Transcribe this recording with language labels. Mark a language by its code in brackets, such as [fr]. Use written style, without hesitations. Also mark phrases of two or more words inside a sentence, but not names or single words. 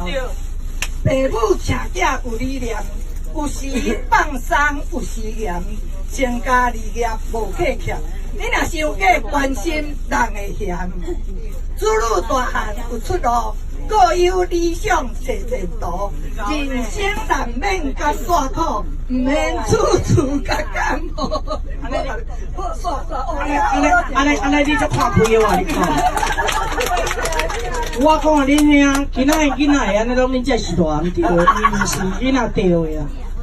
[nan] 爸母请囝有理念，有时放松，有时严。成家立业无客欠，你若伤过关心，人会嫌。子女大汉有出路，各有理想找前途。人生难免甘煞苦，唔免处处甲甘苦。安尼，你足看开的哇！你看，我看恁遐，今仔的囡仔安尼拢恁才是大，毋对，毋是囡仔对的啊。